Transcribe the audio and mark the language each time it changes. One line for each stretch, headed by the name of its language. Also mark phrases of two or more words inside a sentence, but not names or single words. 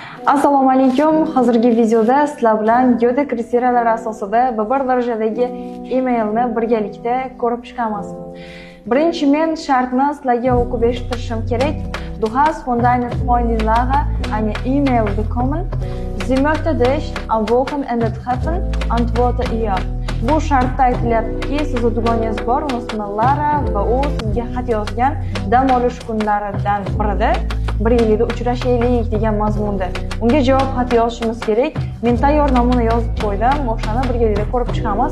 Uzbek: Assalomu alaykum. Hozirgi videoda sizlar bilan Yoda kriteriyalar asosida bir darajadagi emailni birgalikda ko'rib chiqamiz. Birinchi men shartni sizlarga o'qib eshittirishim kerak.
German: Du hast von deinen Freundinnen eine E-Mail bekommen. Sie möchte dich am Wochenende treffen. Antworte ihr.
Uzbek: Bu shartda aytilyaptiki, sizni dugonangiz bor, uni ismi Lara va u sizga xat yozgan dam olish kunlaridan birida bir yilda uchrashaylik degan mazmunda. Unga javob xat yozishimiz kerak. Men tayyor namuna yozib qo'ydim. O'shani birgalikda ko'rib chiqamiz.